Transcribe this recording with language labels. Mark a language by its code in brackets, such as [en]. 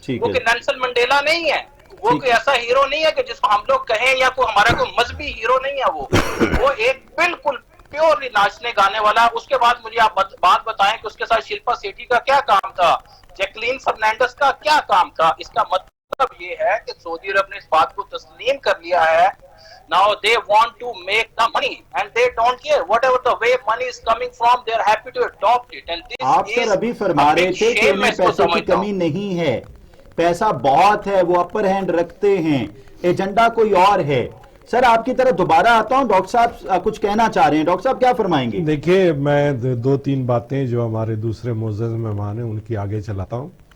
[ur] وہ کہ Nelson Mandela نہیں ہے, وہ کوئی ایسا ہیرو نہیں ہے کہ جس کو ہم لوگ کہیں, یا کوئی ہمارا کوئی مذہبی ہیرو نہیں ہے. وہ ایک بالکل پیورلی ناچنے گانے والا. اس کے بعد مجھے آپ بات بتائیں کہ اس کے ساتھ شلپا سیٹھی کا کیا کام تھا, جیکلین فرنینڈس کا کیا کام تھا. اس کا مطلب یہ ہے کہ سعودی عرب نے اس بات کو تسلیم کر لیا ہے. [en] Now they want to make the money and they don't care whatever the way money is coming from, they are happy to adopt it. And this [ur] آپ سر ابھی فرما رہے تھے کہ انہیں پیسے کی کمی نہیں ہے, پیسہ بہت ہے, وہ اپر ہینڈ رکھتے ہیں, ایجنڈا کوئی اور ہے. سر آپ کی طرف دوبارہ آتا ہوں, ڈاکٹر صاحب کچھ کہنا چاہ رہے ہیں. ڈاکٹر صاحب کیا فرمائیں گے؟ دیکھیے میں 2-3 باتیں جو ہمارے دوسرے معزز مہمان ہیں ان کی آگے چلاتا ہوں.